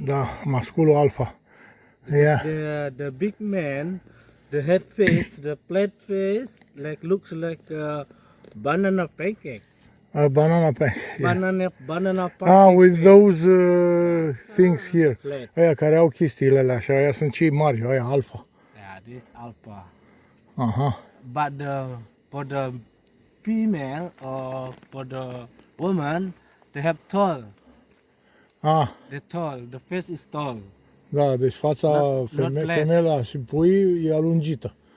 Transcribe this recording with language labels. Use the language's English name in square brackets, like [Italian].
[Romanian] Da, masculul alfa. [English] Yeah. The big man, the head face, the plate face, like looks like a banana pancake. A banana pack. Yeah. Banana pancake. Ah, with those things here. Flat. [Romanian] Aia care au chestiile alea și aia sunt cei mari, aia alfa. [English] Yeah, this alpha. Aha. But for the female or for the woman, they have tall. Ah, They're tall. The face is tall. [Romanian] da, deci fața [English] Not flat. [Romanian] femela și pui e alungită.